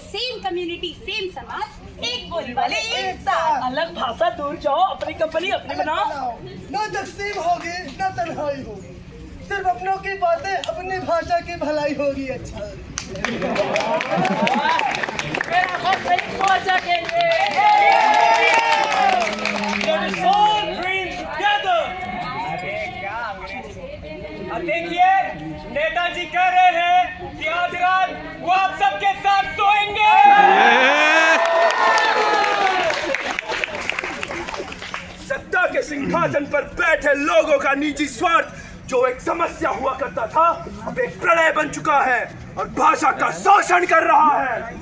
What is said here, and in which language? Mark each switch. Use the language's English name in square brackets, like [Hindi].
[Hindi] Same community, same समाज, एक बोली वाले एक साथ। अलग भाषा दूर जाओ, अपनी कंपनी अपनी बनाओ। ना तकसीम होगी ना तन्हाई होगी, सिर्फ अपनों की बातें, अपनी भाषा की भलाई होगी। अच्छा मेरा वोट मेरी भाषा के लिए। [English] Let us all dream together. [Hindi] अब देखिए, नेताजी कह रहे हैं कि आज रात वो आप सबके साथ सोएंगे। सत्ता के सिंहासन पर बैठे लोगों का निजी स्वार्थ जो एक समस्या हुआ करता था, अब एक प्रलय बन चुका है और भाषा का शोषण कर रहा है।